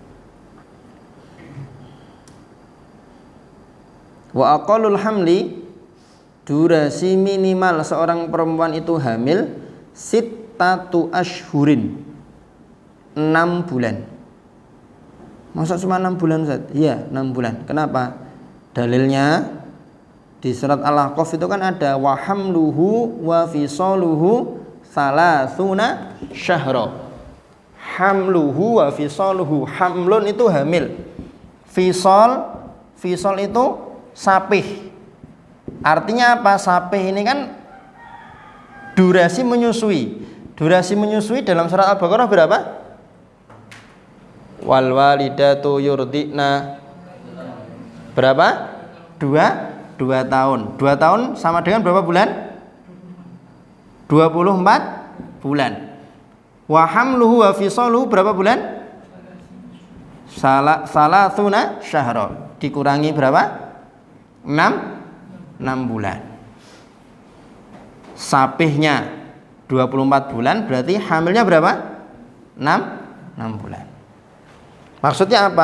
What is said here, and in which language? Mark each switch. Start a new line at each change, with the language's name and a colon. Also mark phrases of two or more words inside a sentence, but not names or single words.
Arabic: وأقل الحمل,
Indonesian: durasi minimal seorang perempuan itu hamil
Arabic: ستة أشهر,
Indonesian: 6 bulan. Masa cuma 6 bulan Ustaz? Iya, 6 bulan. Kenapa? Dalilnya di surat Al-Ahqaf itu kan ada
Arabic: وحمله وفصاله ثلاثون شهرا. حمله وفصاله,
Indonesian: hamlun itu hamil, fisal itu sapih. Artinya apa? Sapih ini kan durasi menyusui. Durasi menyusui dalam surat Al-Baqarah berapa?
Arabic: والوالدات يرضعن
Indonesian: berapa? 2 tahun. 2 tahun sama dengan berapa bulan? 24 bulan.
Arabic: وحمله وفصاله
Indonesian: berapa bulan?
Arabic: ثلاثون شهرا.
Indonesian: Dikurangi berapa? 6 bulan. Sapihnya 24 bulan, berarti hamilnya berapa? 6 bulan. Maksudnya apa?